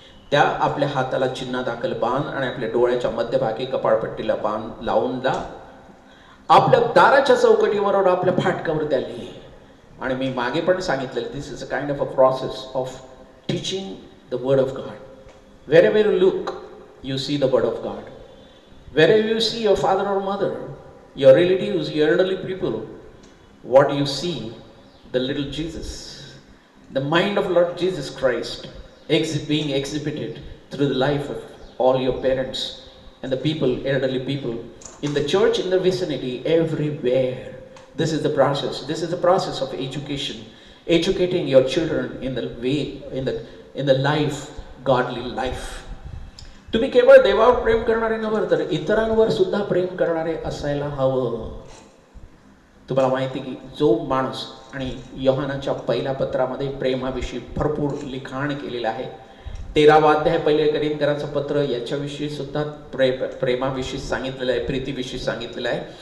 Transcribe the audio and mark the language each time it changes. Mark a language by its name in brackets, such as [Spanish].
[Marathi] त्या आपल्या हाताला चिन्ह दाखल बांध आणि आपल्या डोळ्याच्या मध्यभागी कपाळपट्टीला बांध लावून दा, आपल्या दाराच्या चौकटीवर, आपल्या फाटकावर त्या लिही. आणि मी मागे पण सांगितलेलं, [English] This is a kind of a process of teaching the word of God. wherever you look, you see the word of God. Wherever you see your father or mother, your relatives, your elderly people, what you see, the little Jesus, the mind of Lord Jesus Christ being exhibited through the life of all your parents and the people, elderly people, in the church, in the vicinity, everywhere. This is the process. This is the process of education. Educating your children in the way, in the life, godly life. [Marathi] तुम्ही केवळ देवावर प्रेम करणारे नव्हे, तर इतरांवर सुद्धा प्रेम करणारे असायला हवं. तुम्हाला माहिती की जो माणूस, आणि योहानाच्या पहिल्या पत्रामध्ये प्रेमाविषयी भरपूर लिखाण केलेलं आहे. 13वा अध्याय 1 कोरिंथीयांचं पत्र याच्याविषयी सुद्धा प्रेमाविषयी सांगितलेलं आहे, प्रीतीविषयी सांगितलेलं आहे.